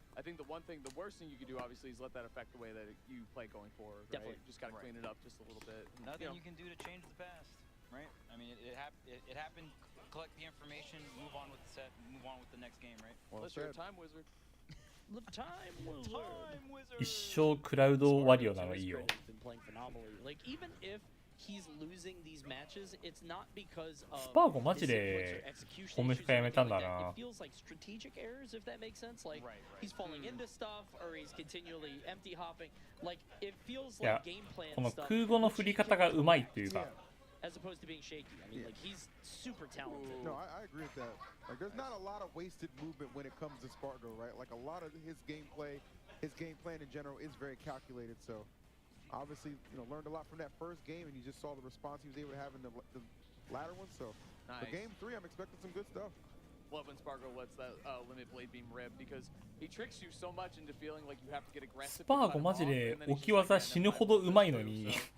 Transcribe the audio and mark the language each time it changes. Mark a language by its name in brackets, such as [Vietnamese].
[English] I think the worst thing you could do, obviously, is let that affect the way that you play going forward. Right? Definitely. Just gotta clean it up just a little bit. Nothing you can do to change the past, right? I mean, it happened. Collect the information, move on with the set, move on with the next game, right? Unless you're a time wizard. The time wizard. [Japanese] 一生クラウドワリオなのいいよ。 [English] Like even if he's losing these matches, it's not because of [Japanese] スパーゴマジでホムフカやめたんだな。 [English] It feels like strategic errors, if that makes sense. Like he's falling into stuff or he's continually empty hopping. Like it feels like game plan stuff. [Japanese] この空語の振り方がうまいっていうか。 [English] As opposed to being shaky. I mean, like he's super talented. No, I agree with that. Like there's not a lot of wasted movement when it comes to Spargo, right? Like a lot of his gameplay, his game plan in general is very calculated. So obviously, learned a lot from that first game, and you just saw the response he was able to have in the latter one. So for game 3, I'm expecting some good stuff. Love when Spargo lets that limit blade beam rip because he tricks you so much into feeling like you have to get aggressive. [Japanese] スパーゴマジで置き技死ぬほどうまいのに。